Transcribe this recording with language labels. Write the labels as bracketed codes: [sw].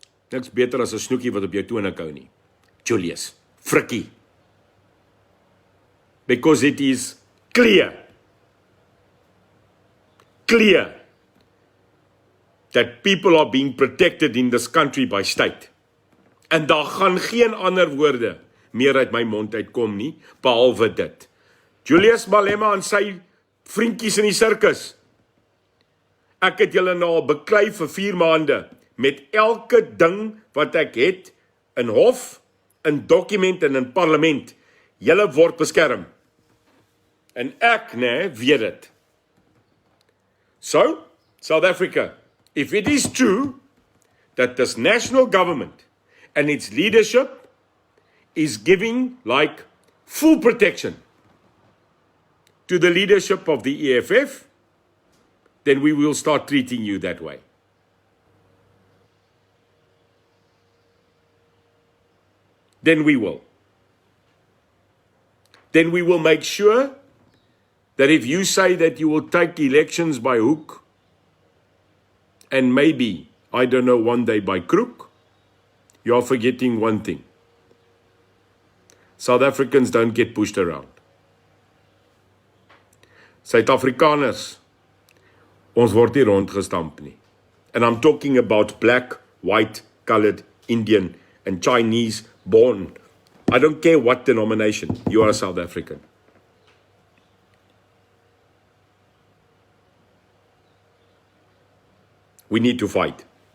[af] Niks beter as 'n snoekie wat op jou tone kou nie. Julius, frikkie. [en] Because it is clear that people are being protected in this country by state. [af] En daar gaan geen ander woorde meer uit my mond uitkom nie, behalwe dit. Julius Malema en sy vriendjies in die sirkus. Ek het julle nou al beklei vir 4 maande, met elke ding wat ek het, in hof, in dokument en in parlement. Julle word beskerm. En ek, weet dit. So, [en] South Africa, if it is true that this national government and its leadership is giving like full protection to the leadership of the EFF, then we will start treating you that way. Then we will. Then we will make sure that if you say that you will take elections by hook, and maybe, I don't know, one day by crook, you are forgetting one thing. South Africans don't get pushed around. [af] Suid-Afrikaners, ons word nie rondgestamp nie. [en] And I'm talking about black, white, colored, Indian, and Chinese born. I don't care what denomination, you are South African. We need to fight.